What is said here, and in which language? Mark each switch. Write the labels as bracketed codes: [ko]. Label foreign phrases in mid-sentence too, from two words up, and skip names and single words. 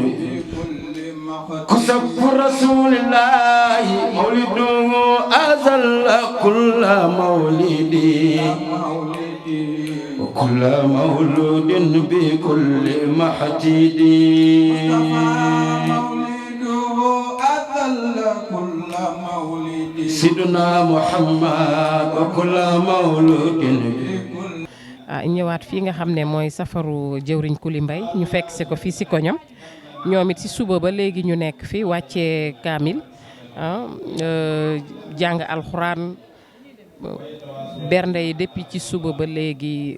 [ar] كسب رسول الله مولده أزل كل مولد وكل مولود بكل محتد مولده أزل كل مولد سيدنا محمد وكل مولود [wo] ñëwaat fii nga xam ne mooy safaru jëwriñ Kuli Mbaye ñu fekk si ko fii si koñam ñoom it si suba ba léegi ñu nekk fi wàccee kaamil jàng alxuraan bernde yi depuis ci suba ba léegi